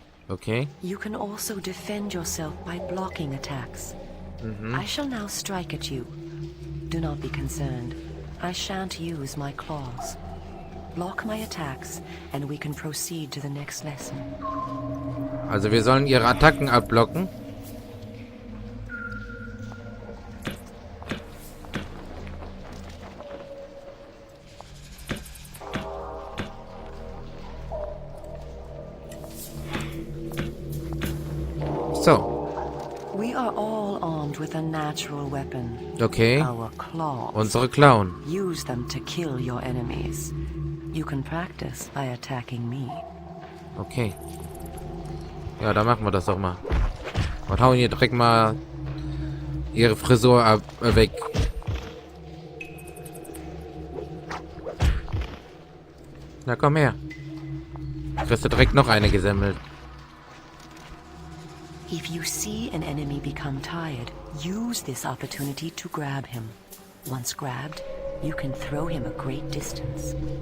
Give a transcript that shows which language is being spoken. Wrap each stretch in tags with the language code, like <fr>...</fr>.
<en>Okay. You can also defend yourself by blocking attacks. I shall now strike at you. Do not be concerned. I shan't use my claws. Block my attacks, and we can proceed to the next lesson.</en> <de>Also wir sollen ihre Attacken abblocken.</de> <en>are all armed with a natural weapon. Okay. Our claws.</en> <de>Unsere Klauen.</de> <en>Use them to kill your enemies. You can practice by attacking me. Okay.</en> <de>Ja, dann machen wir das doch mal. Und hauen hier direkt mal ihre Frisur weg. Na komm her. Kriegst du direkt noch eine gesammelt.</de> <en>If you see an enemy become tired, use this opportunity to grab him. Once grabbed, you can throw him a great distance.</en>